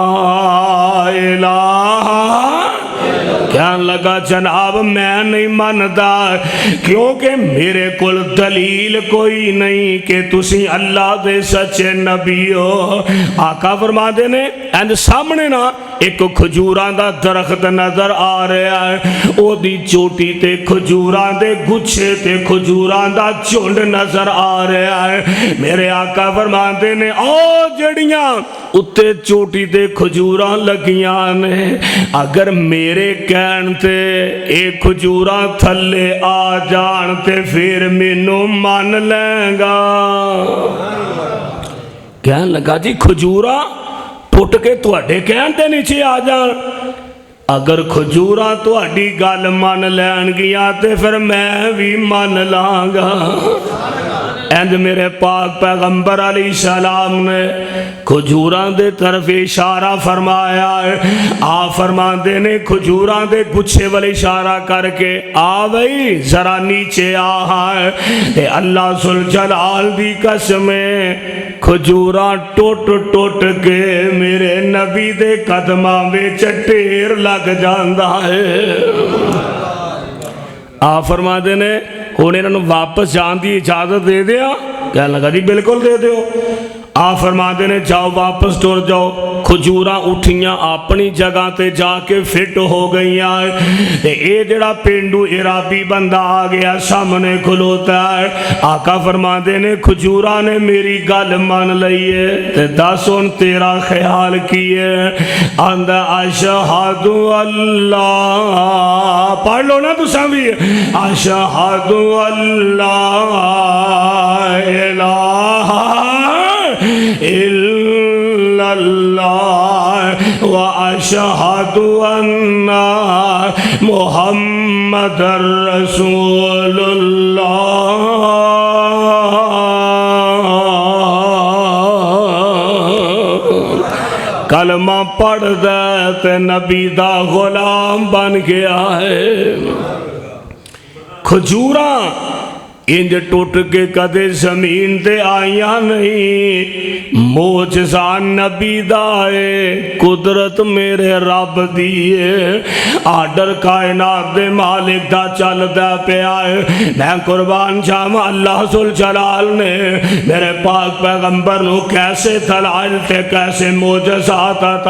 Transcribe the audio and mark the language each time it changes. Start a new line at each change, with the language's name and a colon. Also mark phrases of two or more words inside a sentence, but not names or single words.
Punjabi: الہ کہنے لگا جناب میں نہیں ماندا کیونکہ میرے کل دلیل کوئی نہیں کہ تسی اللہ دے سچے نبی ہو آقا فرما دینے اینڈ سامنے نا ایک کھجوراں دا درخت نظر آ رہا ہے، او دی چوٹی تے کھجوراں دے گچھے تے کھجوراں دا جھنڈ نظر آ رہا ہے۔ میرے آقا فرماندے نے او جڑیاں اتے چوٹی تے کھجوراں لگیاں نے، اگر میرے کہن تے اے کھجوراں تھلے آ جان تے پھر مینوں من لیں گا۔ کہن لگا جی کھجوراں ٹوٹ کے تواڈے کہن تے نیچے آ جان، اگر کھجوراں تواڈی گل من لین گیا تے پھر میں بھی من لاں گا۔ اینج میرے پاک پیغمبر
Arabic: علیہ السلام
Punjabi: نے کھجوراں دے طرف اشارہ فرمایا ہے۔ آپ فرماندے نے کھجوراں دے گچھے والے اشارہ کر کے آ بھئی ذرا نیچے آ ہے، تے اللہ ذوالجلال دی قسم کھجوراں ٹوٹ ٹوٹ کے میرے نبی دے قدماں وچ ڈھیر لگ جاندا ہے۔ آپ فرماندے نے ہن انہاں نوں واپس جان دی اجازت دے دیا؟ کہنے لگا جی بالکل دے دیو۔ آپ فرماندے نے جاؤ واپس ٹر جاؤ۔ کھجوراں اٹھیاں اپنی جگہ تے جا کے فٹ ہو گئیاں، تے اے جڑا پینڈو عرابی بندہ آ گیا سامنے کھلوتا ہے۔ آقا فرماندے نے کھجوراں نے میری گل مان لئی ہے، تے دس ہن تیرا خیال کی ہے؟ آندا
Arabic: اشہد اللہ،
Punjabi: پڑھ لو نا تساں بھی،
Arabic: اشہد اللہ الہ الا اللہ واشہد ان محمد رسول اللہ۔
Punjabi: کلمہ پڑھ دے تے نبی دا غلام بن گیا ہے۔ کھجوراں انج ٹوٹ کے کدے زمین تے آئیاں نہیں، معجزہ نبی دا ہے، قدرت میرے رب دی ہے، آرڈر کائنات دے مالک دا چل دا پیا ہے۔ میں قربان جاواں اللہ ذوالجلال نے میرے پاک پیغمبر نو کیسے دلائل تے کیسے معجزات عطا۔